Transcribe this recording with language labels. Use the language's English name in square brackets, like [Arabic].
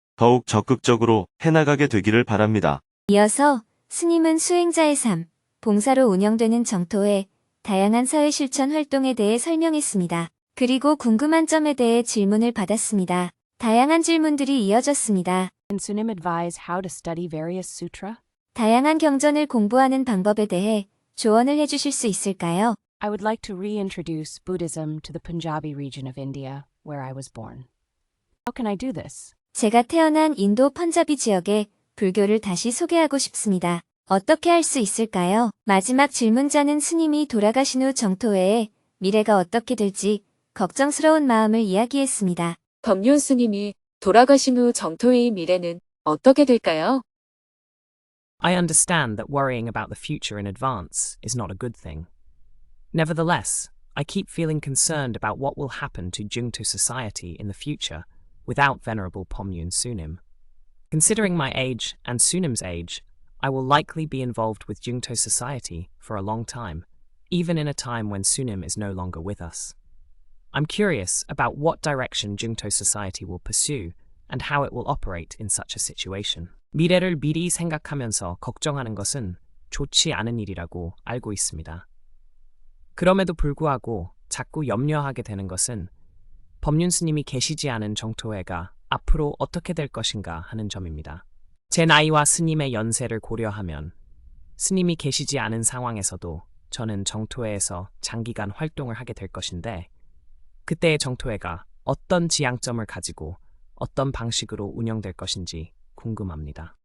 [Korean] 더욱 적극적으로 해나가게 되기를 바랍니다. 이어서 스님은 수행자의 삶, 봉사로 운영되는 정토회, 다양한 사회 실천 활동에 대해 설명했습니다. 그리고 궁금한 점에 대해 질문을 받았습니다. 다양한 질문들이 이어졌습니다. [English] Can Sunim advise how to study various sutra? [Korean] 다양한 경전을 공부하는 방법에 대해 조언을 해주실 수 있을까요? [English] I would like to reintroduce Buddhism to the Punjabi region of India, where I was born. How can I do this? [Korean] 제가 태어난 인도 펀자비 지역에 불교를 다시 소개하고 싶습니다. 어떻게 할 수 있을까요? 마지막 질문자는 스님이 돌아가신 후 정토회의 미래가 어떻게 될지 걱정스러운 마음을 이야기했습니다. 법륜 스님이 돌아가신 후 정토회의 미래는 어떻게 될까요? [English] I understand that worrying about the future in advance is not a good thing. Nevertheless, I keep feeling concerned about what will happen to Jungto society in the future without Venerable Pomyun Sunim. Considering my age and Sunim's age, I will likely be involved with Jungto society for a long time, even in a time when Sunim is no longer with us. I'm curious about what direction Jungto society will pursue and how it will operate in such a situation. [Korean] 미래를 미리 생각하면서 걱정하는 것은 좋지 않은 일이라고 알고 있습니다. 그럼에도 불구하고 자꾸 염려하게 되는 것은 법륜 스님이 계시지 않은 정토회가 앞으로 어떻게 될 것인가 하는 점입니다. 제 나이와 스님의 연세를 고려하면 스님이 계시지 않은 상황에서도 저는 정토회에서 장기간 활동을 하게 될 것인데 그때의 정토회가 어떤 지향점을 가지고 어떤 방식으로 운영될 것인지 궁금합니다.